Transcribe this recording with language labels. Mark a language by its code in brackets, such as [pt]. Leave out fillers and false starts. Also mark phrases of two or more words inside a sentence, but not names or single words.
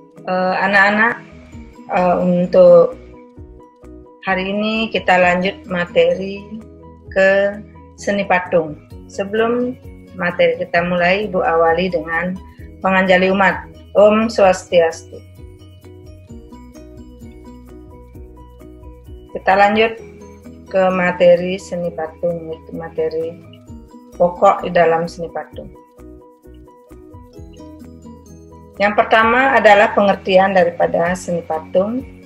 [id] Anak-anak, untuk hari ini kita lanjut materi ke seni patung. Sebelum materi kita mulai, Ibu awali dengan [ban] penganjali umat. Om Swastiastu. [id] Kita lanjut ke materi seni patung, itu materi pokok di dalam seni patung. Yang pertama adalah pengertian daripada seni patung.